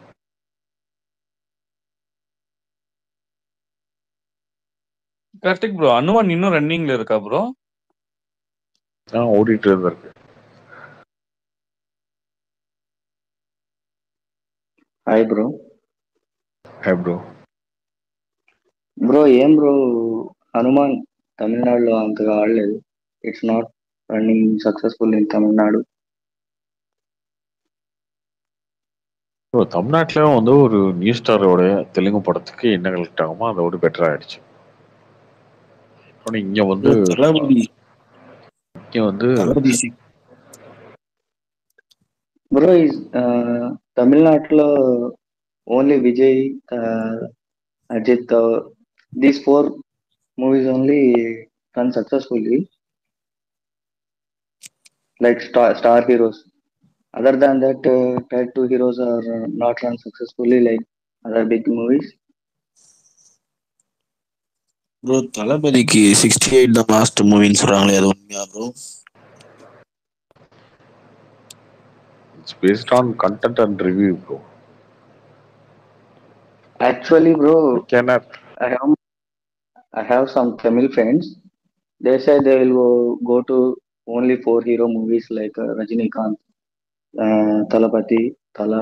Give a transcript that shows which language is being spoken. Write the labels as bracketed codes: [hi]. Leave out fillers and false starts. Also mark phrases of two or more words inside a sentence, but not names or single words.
[ta] கார்த்திக் ப்ரோ, அனுமான் இன்னும் ரன்னிங்ல இருக்கா ப்ரோ? ஓடிட்டு இருக்கு. ஹாய் ப்ரோ. ஹாய் ப்ரோ. ப்ரோ ஏன் ப்ரோ [te] హనుమాన్ తమిళనాడులో అంతగా ఆడలేదు? [en] It's not running successful in Tamil Nadu. [ta] ப்ரோ தமிழ்நாட்டில் ஒரு [en] new star [ta] தெலுங்கு படத்துக்கு என்ன கலெக்ட் ஆகுமோ அதோட பெட்டர் ஆயிடுச்சு. இங்க [en] Bro, is Tamil Nadu only Vijay, Ajit, these four movies only run successfully, like star heroes. Other than that, tier 2 heroes are not run successfully like other big movies. [ta] ப்ரோ தளபதிக்கு 68 தான் [en] last movie [ta] சொல்றாங்களே, அது உண்மையா ப்ரோ? [en] It's based on content and review, bro. Actually, bro, I cannot. I have some Tamil friends. They say they will go to only 4 hero movies like Rajinikanth, Talapati, Tala.